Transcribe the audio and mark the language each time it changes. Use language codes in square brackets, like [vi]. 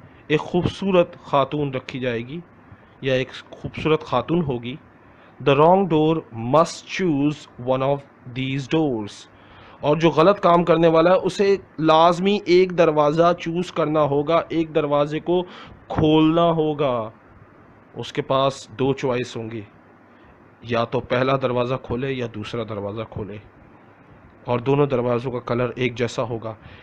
[ur] ایک خوبصورت خاتون رکھی جائے گی یا ایک خوبصورت خاتون ہوگی. [en] The wrong door must choose one of these doors. [ur] اور جو غلط کام کرنے والا ہے اسے لازمی ایک دروازہ چوز کرنا ہوگا, ایک دروازے کو کھولنا ہوگا. اس کے پاس دو چوائس ہوں گی, یا تو پہلا دروازہ کھولے یا دوسرا دروازہ کھولے, اور دونوں دروازوں کا کلر ایک جیسا ہوگا.